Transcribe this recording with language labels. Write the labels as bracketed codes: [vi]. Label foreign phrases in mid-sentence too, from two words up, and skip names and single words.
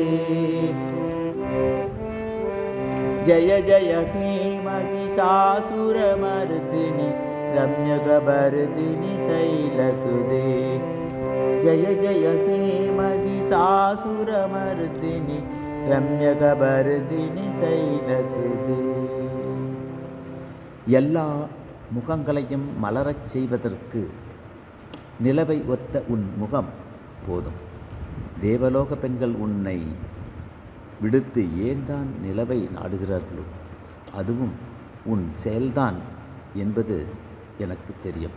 [sa] जय जय हे महिषासुरमर्दिनि रम्यकपर्दिनि शैलसुते जय जय हे महिषासुरमर्दिनि रम्यकपर्दिनि शैलसुते [ta] எல்லா முகங்களையும் மலரச் செய்வதற்கு நிலவை ஒத்த உன் முகம் போதும். தேவலோக பெண்கள் உன்னை விடுத்து ஏன் தான் நிலவை நாடுகிறார்களோ அதுவும் உன் செயல்தான் என்பது எனக்கு தெரியும்.